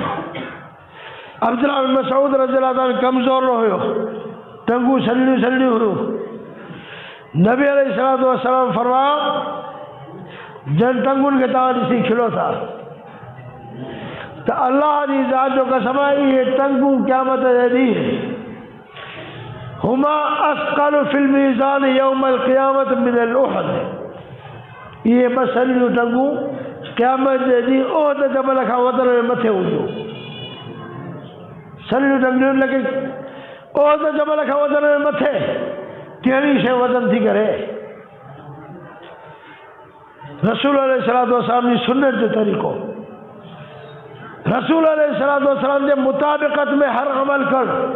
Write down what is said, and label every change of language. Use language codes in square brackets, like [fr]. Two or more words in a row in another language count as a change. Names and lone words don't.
[sd] अब्दुल्लाह बिन मसऊद रज़ी अल्लाह ताला कमज़ोर न हुयो, टंगूं सलिड़ियूं सलिड़ियूं हुयूं। नबी अलैहिस्सलातु वस्सलाम फरमायो, जन टंगुनि खे तव्हां ॾिसी खिलो था त अल्लाह जी ज़ात जो कसम आहे, इहे टंगूं क़यामत जे ॾींहुं [ar] هما أثقل في الميزان يوم القيامة من أحد, [sd] इहे ॿ सलिड़ियूं टंगूं क़यामत जे ॾींहुं उहद जबल खां वधण में मथे हूंदियूं। सलिड़ियूं टंगियूं लेकिन उहद जबल खां वधण में मथे कहिड़ी शइ वज़न थी करे। रसूल अलैहिस्सलातु वस्सलाम जी सुन्नत जो तरीक़ो, रसूल अलैहिस्सलातु वस्सलाम जे मुताबिक़त में हर अमल कर।